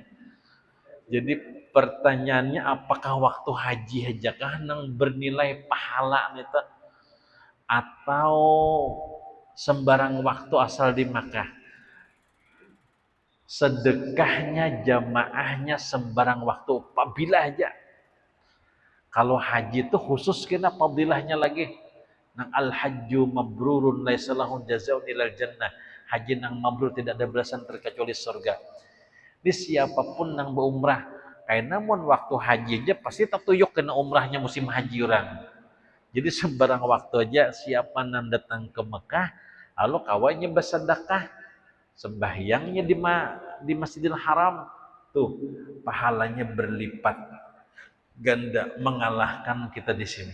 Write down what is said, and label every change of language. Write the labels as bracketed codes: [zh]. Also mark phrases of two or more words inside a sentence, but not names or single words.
[bjn] Jadi pertanyaannya apakah waktu haji hajakah nang bernilai pahala itu atau sembarang waktu asal di Makkah? Sedekahnya jamaahnya sembarang waktu apabila aja. Kalau haji itu khusus kena fadilahnya lagi. [ar] Nang الحج المبرور ليس له جزاء إلا الجنة. [bjn] Haji nang mabrur tidak ada balasan terkecuali surga. Di siapapun nang berumrah, kayak namun waktu haji aja pasti tatuyuk kena umrahnya musim haji orang. Jadi sembarang waktu aja siapa nang datang ke Mekah, lalu kawannya bersedekah, sembahyangnya di Masjidil Haram, tuh pahalanya berlipat ganda mengalahkan kita di sini.